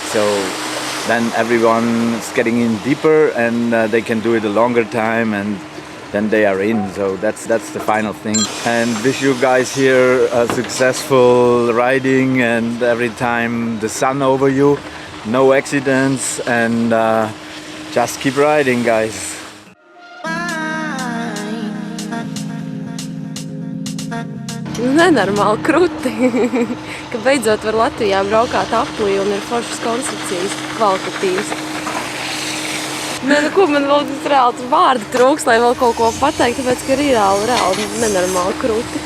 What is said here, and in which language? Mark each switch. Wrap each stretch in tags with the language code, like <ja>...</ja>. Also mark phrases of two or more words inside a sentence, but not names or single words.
<en>So then everyone is getting in deeper, and they can do it a longer time, and then they are in. So that's the final thing. And wish you guys here a successful riding, and every time the sun over you, no accidents, and just keep riding, guys.</en> <lv>Nenormāli krūti, ka beidzot var Latvijā braukāt aplī un ir foršas konstrukcijas, kvalitatīvas. Ko man vēl reāli vārdi trūks, lai vēl kaut ko pateikt, tāpēc, ka ir reāli nenormāli krūti.</lv>